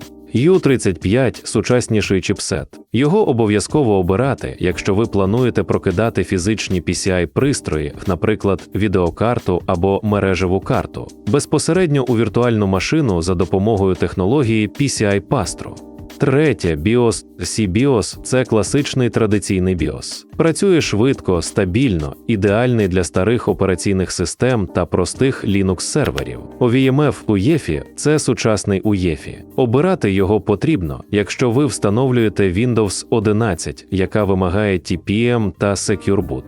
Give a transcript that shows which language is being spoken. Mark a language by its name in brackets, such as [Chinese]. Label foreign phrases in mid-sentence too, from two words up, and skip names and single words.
[Ukrainian] U35 – сучасніший чіпсет. Його обов'язково обирати, якщо ви плануєте прокидати фізичні PCI-пристрої, наприклад, відеокарту або мережеву карту, безпосередньо у віртуальну машину за допомогою технології PCI-Pastro. Третє, BIOS. C-BIOS – це класичний традиційний BIOS. Працює швидко, стабільно, ідеальний для старих операційних систем та простих Linux-серверів. OVMF UEFI – це сучасний UEFI. Обирати його потрібно, якщо ви встановлюєте Windows 11, яка вимагає TPM та [English] Secure Boot.